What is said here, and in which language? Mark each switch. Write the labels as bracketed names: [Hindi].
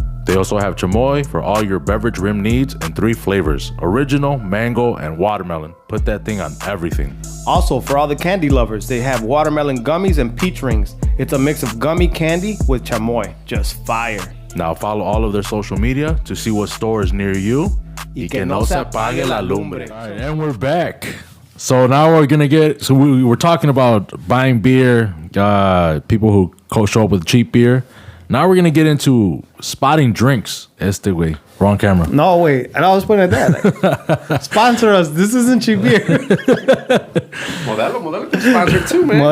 [English] They also have chamoy for all your beverage rim needs in 3 flavors: original, mango, and watermelon. Put that thing on everything. Also, for all the candy lovers, they have watermelon gummies and peach rings. It's a mix of gummy candy with chamoy. Just fire. Now follow all of their social media to see what store is near you. [Spanish] Y que no se apague la lumbre. [English] All right, and we're back. So now we're gonna get. So we were talking about buying beer, people who show up with cheap beer. Now we're gonna get into spotting drinks. [Spanish] Este [English] way, wrong camera. No, wait. And I was putting it that. Like, sponsor us. This isn't cheap beer. Modelo can sponsor too, man.